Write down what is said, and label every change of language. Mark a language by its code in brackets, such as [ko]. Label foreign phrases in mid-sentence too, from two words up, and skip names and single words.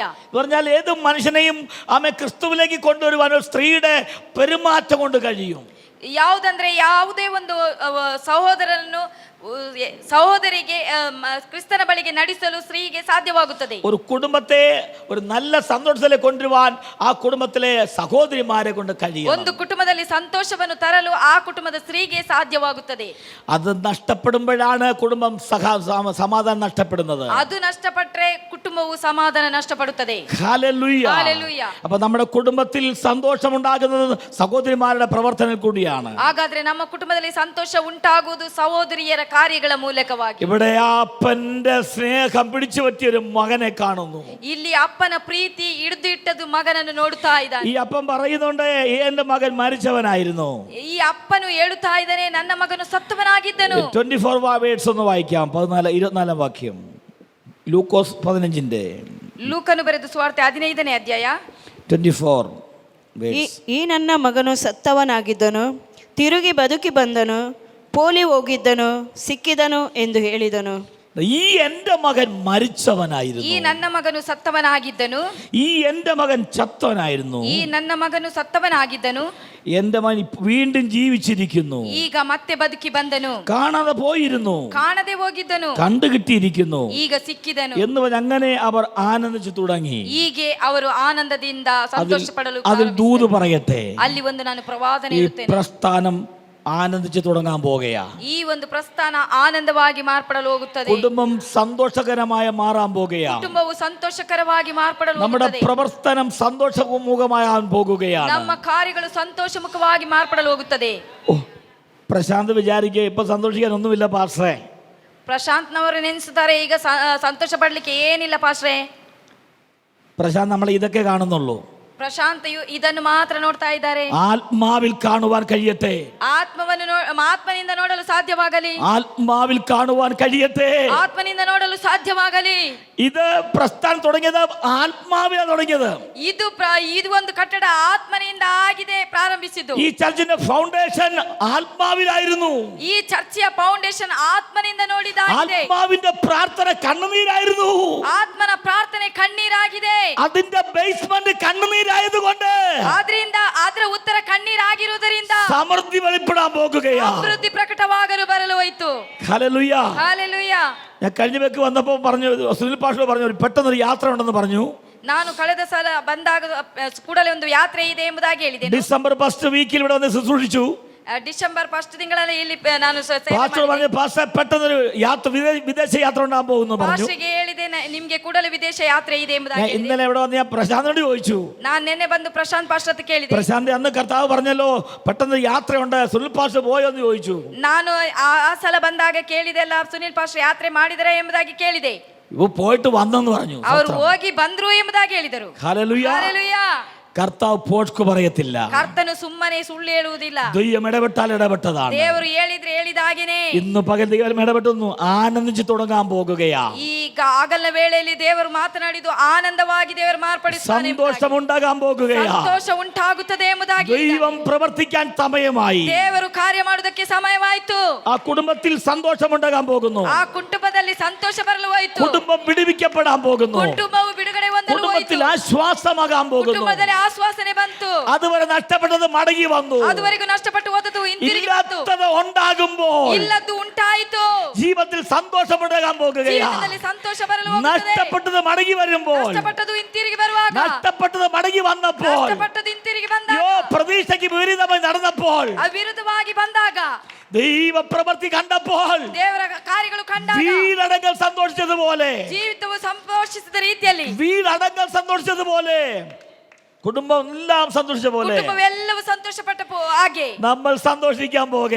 [ml] പറഞ്ഞാൽ ഏത് മനുഷ്യനെയും ആമേ ക്രിസ്തുവിലേക്ക് കൊണ്ടുവരുവാൻ ഒരു സ്ത്രീയുടെ പെരുമാറ്റം കൊണ്ട് കഴിയും. [kn] ಯಾವುದಂದ್ರೆ ಯಾವುದೇ ಒಂದು ಸಹೋದರಿಗೆ ಕ್ರಿಸ್ತನ ಬಳಿಗೆ ನಡೆಸಲು ಸ್ತ್ರೀಗೆ ಸಾಧ್ಯವಾಗುತ್ತದೆ. [ml] ഒരു കുടുംബത്തെ ഒരു നല്ല സന്തോഷത്തിലേക്ക് കൊണ്ടുവരുവാൻ ആ കുടുംബത്തിലെ സഹോദരിമാരെ കൊണ്ട് കഴിയും. [kn] ಒಂದು ಕುಟುಂಬದಲ್ಲಿ ಸಂತೋಷವನ್ನು ತರಲು ಆ ಕುಟುಂಬದ ಸ್ತ್ರೀಗೆ ಸಾಧ್ಯವಾಗುತ್ತದೆ. [ml] അത് നഷ്ടപ്പെടുമ്പോഴാണ് കുടുംബം സമാധാനം നഷ്ടപ്പെടുന്നത്. [kn] ಅದು ನಷ್ಟಪಟ್ಟರೆ ಕುಟುಂಬವು ಸಮಾಧಾನ ನಷ್ಟಪಡುತ್ತದೆ. [ml] ഹല്ലേലൂയ. ഹല്ലേലൂയ. അപ്പൊ നമ്മുടെ കുടുംബത്തിൽ സന്തോഷം ഉണ്ടാകുന്നത് സഹോദരിമാരുടെ പ്രവർത്തനം കൂടിയാണ്. [kn] ಹಾಗಾದ್ರೆ ನಮ್ಮ ಕುಟುಂಬದಲ್ಲಿ ಸಂತೋಷ ಉಂಟಾಗುವುದು ಸಹೋದರಿಯರ ಕಾರ್ಯಗಳ ಮೂಲಕವಾಗಿ. [ml] ഇവിടെ അപ്പന്റെ സ്നേഹം പിടിച്ചു പറ്റിയൊരു മകനെ കാണുന്നു. [kn] ಇಲ್ಲಿ ಅಪ್ಪನ ಪ್ರೀತಿ ಹಿಡಿದು ಇಟ್ಟದು ಮಗನನ್ನು ನೋಡುತ್ತಾ ಇದ್ದಾನೆ. [ml] ഈ അപ്പൻ പറയുന്നുണ്ട്, എന്റെ മകൻ മരിച്ചവനായിരുന്നു. [kn] ಈ ಅಪ್ಪನು ಹೇಳುತ್ತಾ ಇದ್ದಾನೆ, ನನ್ನ ಮಗನು ಸತ್ತವನಾಗಿದ್ದನು. [ml] 24 വേർഡ്സ് ഒന്ന് വായിക്കാം. 24 വാക്യം. ലൂക്കോസ് 15 [kn] ಲೂಕನು ಬರೆದ ಸುವಾರ್ತೆ 15ನೇ ಅಧ್ಯಾಯ [ml] 24 വേർഡ്സ്. [kn] ಈ ನನ್ನ ಮಗನು ಸತ್ತವನಾಗಿದ್ದನು, ತಿರುಗಿ ಬದುಕಿ ಬಂದನು, ಪೋಲಿ ಹೋಗಿದ್ದನು, ಸಿಕ್ಕಿದನು ಎಂದು ಹೇಳಿದನು. [ml] ഈ എൻ്റെ മകൻ [kn] ಈ [ml] മരിച്ചവനായിരുന്നു, [kn] ನನ್ನ ಮಗನು ಸತ್ತವನಾಗಿದ್ದನು, [ml] ഈ എൻ്റെ മകൻ ചത്തവനായിരുന്നു, [kn] ಈ ನನ್ನ ಮಗನು ಸತ್ತವನಾಗಿದ್ದನು, [ml] എൻ്റെ മകൻ വീണ്ടും ജീവിച്ചിരിക്കുന്നു, [kn] ಈಗ ಮತ್ತೆ ಬದುಕಿ ಬಂದನು, [ml] കാണാതെ പോയിരുന്നു, [kn] ಕಾಣದೆ ಹೋಗಿದ್ದನು, [ml] കണ്ടുകിട്ടിയിരിക്കുന്നു [kn] ಈಗ ಸಿಕ್ಕಿದನು [ml] എന്ന് പറഞ്ഞ് അങ്ങനെ അവർ ആനന്ദിച്ചു തുടങ്ങി. [kn] ಹೀಗೆ ಅವರು ಆನಂದದಿಂದ ಸಂತೋಷ ಪಡಲು [ml] അതിൽ ദൂത് പറയട്ടെ, [kn] ಅಲ್ಲಿ ಒಂದು ನಾನು ಪ್ರವಾದನೆ [ml] ഈ [kn] ಇರುತ್ತೇನೆ. [ml] പ്രസ്ഥാനം ആനന്ദിച്ചു തുടങ്ങാൻ പോകുകയാ. [kn] ಈ ಒಂದು ಪ್ರಸ್ಥಾನ ಆನಂದವಾಗಿ ಮಾರ್ಪಡಲು ಹೋಗುತ್ತದೆ. [ml] കുടുംബം സന്തോഷകരമായ മാറാൻ പോകുകയാ. [kn] ಕುಟುಂಬವು ಸಂತೋಷಕರವಾಗಿ ಮಾರ್ಪಡಲು [ml] നമ്മുടെ [kn] ಹೋಗುತ್ತದೆ. [ml] പ്രവർത്തനം സന്തോഷമുഖമാകാൻ പോകുകയാണ്. [kn] ನಮ್ಮ ಕಾರ್ಯಗಳು ಸಂತೋಷಮುಖವಾಗಿ ಮಾರ್ಪಡಲು ಹೋಗುತ್ತದೆ. [ml] ഓ, പ്രശാന്ത് വിചാരിക്കുക ഇപ്പൊ സന്തോഷിക്കാൻ ഒന്നുമില്ല പാസ്റ്ററെ. [kn] ಪ್ರಶಾಂತ್ನವರು ನೆನೆಸುತ್ತಾರೆ, ಈಗ ಸಂತೋಷ ಪಡ್ಲಿಕ್ಕೆ ಏನಿಲ್ಲ ಪಾಶ್ರೆ. [ml] പ്രശാന്ത് നമ്മളെ ഇതൊക്കെ കാണുന്നുള്ളൂ. [kn] ಪ್ರಶಾಂತಯು ಇದನ್ನು ಮಾತ್ರ ನೋಡ್ತಾ ಇದ್ದಾರೆ. [ml] ആത്മാവിൽ കാണുവാൻ കഴിയട്ടെ, [kn] ಆತ್ಮನಿಂದ ನೋಡಲು ಸಾಧ್ಯವಾಗಲಿ, [ml] ആത്മാവിൽ കാണുവാൻ കഴിയട്ടെ. [kn] ಆತ್ಮನಿಂದ ನೋಡಲು ಸಾಧ್ಯವಾಗಲಿ. [ml] ഇത് പ്രസ്ഥാനം തുടങ്ങിയത് ആത്മാവിലാണ് തുടങ്ങിയത്. [kn] ಇದು ಒಂದು ಕಟ್ಟಡ ಆತ್ಮನಿಂದ ಆಗಿದೆ, ಪ್ರಾರಂಭಿಸಿದ್ದು. [ml] ഈ [en] church's foundation [ml] ആത്മാവിലായിരുന്നു. [kn] ಈ [en] church's foundation [kn] ಆತ್ಮನಿಂದ ನೋಡಿದಾಗಿದೆ. [ml] ആത്മാവിന്റെ പ്രാർത്ഥന കണ്ണുനീരായിരുന്നു. [kn] ಆತ್ಮನ ಪ್ರಾರ್ಥನೆ ಕಣ್ಣೀರಾಗಿದೆ. [ml] അതിന്റെ ബേസ്മെന്റ് കണ്ണുനീരായതുകൊണ്ട് [kn] ಆದ್ರಿಂದ ಅದರ ಉತ್ತರ ಕಣ್ಣೀರಾಗಿರುವುದರಿಂದ [ml] സമൃദ്ധി വെളിപ്പെടാൻ പോകുകയാ. [kn] ಅಭಿವೃದ್ಧಿ ಪ್ರಕಟವಾಗಲು ಬರಲು ಹೋಯಿತು. [ml] ഹല്ലേലൂയ. [kn] ಹಾಲೆಲೂಯ. [ml] ഞാൻ കഴിഞ്ഞ വെക്ക് വന്നപ്പോൾ പറഞ്ഞു, സുനിൽ പാഷ പറഞ്ഞു പെട്ടെന്നൊരു യാത്ര ഉണ്ടെന്ന് പറഞ്ഞു. [kn] ನಾನು ಕಳೆದ ಸಲ ಬಂದಾಗ ಕೂಡಲೇ ಒಂದು ಯಾತ್ರೆ ಇದೆ ಎಂಬುದಾಗಿ ಹೇಳಿದೆ. [ml] ഡിസംബർ 1 വീക്കിൽ ഇവിടെ വന്ന് ശുശ്രൂഷിച്ചു. [kn] ಡಿಸೆಂಬರ್ 1 ತಿಂಗಳಲ್ಲಿ ಇಲ್ಲಿ ನಾನು [ml] പാസ്റ്റർ പറഞ്ഞു, പാസ്റ്റർ പെട്ടെന്നൊരു യാത്ര, വിദേശ യാത്ര ഉണ്ടാകാൻ പോകുന്നു പറഞ്ഞു. [kn] ಪಾಸ್ಟರ್ಗೆ ಹೇಳಿದೆ, ನಿಮ್ಗೆ ಕೂಡಲೇ ವಿದೇಶ ಯಾತ್ರೆ ಇದೆ ಎಂಬುದಾಗಿ [ml] ഞാൻ ഇന്നലെ ഇവിടെ വന്ന് ഞാൻ പ്രശാന്തോട് ചോദിച്ചു. [kn] ನಾನು ನಿನ್ನೆ ಬಂದು ಪ್ರಶಾಂತ್ ಪಾಸ್ಟರ್ ಹತ್ರ ಕೇಳಿದೆ. [ml] പ്രശാന്ത് അന്ന് കർത്താവ് പറഞ്ഞല്ലോ പെട്ടെന്ന് യാത്രയുണ്ട്, സുനിൽ പാസ്റ്റർ പോയോ എന്ന് ചോദിച്ചു. [kn] ನಾನು ಆ ಸಲ ಬಂದಾಗ ಕೇಳಿದೆ, ಅಲ್ಲ ಸುನಿಲ್ ಪಾಸ್ಟರ್ ಯಾತ್ರೆ ಮಾಡಿದರೆ ಎಂಬುದಾಗಿ ಕೇಳಿದೆ. [ml] ഇവ പോയിട്ട് വന്നെന്ന് പറഞ്ഞു. [kn] ಅವರು ಹೋಗಿ ಬಂದ್ರು ಎಂಬುದಾಗಿ ಹೇಳಿದರು. [ml] ഹല്ലേലൂയ. [kn] ಹಾಲೆಲೂಯ. [ml] കർത്താവ് പോഷ്കു പറയത്തില്ല. [kn] ಕರ್ತನು ಸುಮ್ಮನೆ ಸುಳ್ಳು ಹೇಳುವುದಿಲ್ಲ. [ml] ദൈവം ഇടപെട്ടാൽ ഇടപെട്ടതാണ്. [kn] ದೇವರು ಹೇಳಿದ್ರೆ ಹೇಳಿದಾಗೇನೆ. [ml] ഇന്ന് പകൽ ദൈവം ഇടപെട്ടുന്നു, ആനന്ദിച്ചു തുടങ്ങാൻ പോകുകയാ. [kn] ಈಗ ಆಗಲನ ವೇಳೆಯಲ್ಲಿ ದೇವರು ಮಾತನಾಡಿದ್ದು ಆನಂದವಾಗಿ ದೇವರು ಮಾರ್ಪಡಿಸುತ್ತಾನೆ. [ml] സന്തോഷം ഉണ്ടാകാൻ പോകുകയാ. [kn] ಸಂತೋಷ ಉಂಟಾಗುತ್ತದೆ ಎಂಬುದಾಗಿ [ml] ദൈവം പ്രവർത്തിക്കാൻ സമയമായി. [kn] ದೇವರು ಕಾರ್ಯ ಮಾಡುವುದಕ್ಕೆ ಸಮಯವಾಯಿತು. [ml] ആ കുടുംബത്തിൽ സന്തോഷം ഉണ്ടാകാൻ പോകുന്നു. [kn] ಆ ಕುಟುಂಬದಲ್ಲಿ ಸಂತೋಷ ಬರಲು ಹೋಯಿತು. [ml] കുടുംബം വിടുവിക്കപ്പെടാൻ പോകുന്നു. [kn] ಕುಟುಂಬವು ಬಿಡುಗಡೆ ಹೊಂದಲು ಹೋಯಿತು. [ml] കുടുംബത്തിൽ ആശ്വാസമാകാൻ പോകുന്നു. [kn] ಕುಟುಂಬದಲ್ಲಿ ಆಶ್ವಾಸನೆ ಬಂತು. [ml] അതുവരെ നഷ്ടപ്പെട്ടത് മടങ്ങി വന്നു. [kn] ಅದುವರೆಗೂ ನಷ್ಟಪಟ್ಟು ಹೋದದ್ದು ಹಿಂತಿರುಗಿ ಬಂತು. [ml] ഇല്ലാത്തത് ഉണ്ടാകുമ്പോൾ [kn] ಇಲ್ಲದ್ದು ಉಂಟಾಯಿತು. [ml] ജീവിതത്തിൽ സന്തോഷമുണ്ടാകാൻ പോകുകയാ. [kn] ಜೀವಿತದಲ್ಲಿ ಸಂತೋಷ ಬರಲು ಹೋಗುತ್ತದೆ. [ml] നഷ്ടപ്പെട്ടത് മടങ്ങി വരുമ്പോൾ, [kn] ನಷ್ಟಪಟ್ಟದು ಹಿಂತಿರುಗಿ ಬರುವಾಗ, [ml] നഷ്ടപ്പെട്ടത് മടങ്ങി വന്നപ്പോൾ, [kn] ನಷ್ಟಪಟ್ಟದು ಹಿಂತಿರುಗಿ ಬಂದಾಗ, [ml] പ്രതീക്ഷയ്ക്ക് വിപരീതമായി നടന്നപ്പോൾ, [kn] ಅವಿರುದ್ಧವಾಗಿ ಬಂದಾಗ, [ml] ദൈവ പ്രവൃത്തി കണ്ടപ്പോൾ, [kn] ದೇವರ ಕಾರ್ಯಗಳು ಕಂಡಾಗ, [ml] വീടടങ്ങൾ സന്തോഷിച്ചതുപോലെ, [kn] ಜೀವಿತವು ಸಂತೋಷಿಸಿದ ರೀತಿಯಲ್ಲಿ, [ml] വീടടങ്ങൾ സന്തോഷിച്ചതുപോലെ, കുടുംബം എല്ലാം സന്തോഷിച്ച പോലെ [kn] ಕುಟುಂಬವೆಲ್ಲವೂ ಸಂತೋಷಪಟ್ಟ ಹಾಗೆ [ml] നമ്മൾ സന്തോഷിക്കാൻ പോകുകയാണ്.